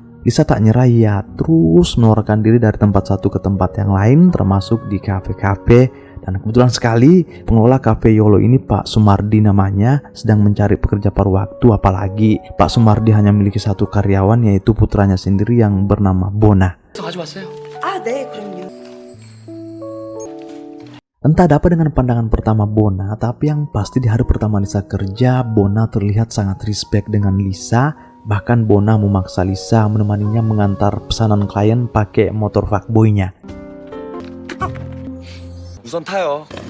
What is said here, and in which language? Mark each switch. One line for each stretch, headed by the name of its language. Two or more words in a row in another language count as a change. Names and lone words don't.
Indonesian: Lisa tak nyerah, ya terus menawarkan diri dari tempat satu ke tempat yang lain, termasuk di kafe-kafe. Dan kebetulan sekali pengelola kafe Yolo ini Pak Sumardi namanya sedang mencari pekerja paruh waktu, apalagi Pak Sumardi hanya memiliki satu karyawan yaitu putranya sendiri yang bernama Bona.
Korean: 가져왔어요. 네, 그럼요.
Indonesian: Entah ada apa dengan pandangan pertama Bona, tapi yang pasti di hari pertama Lisa kerja, Bona terlihat sangat respect dengan Lisa. Bahkan Bona memaksa Lisa menemaninya mengantar pesanan klien pakai motor fuckboy-nya.
Korean: 우선 타요.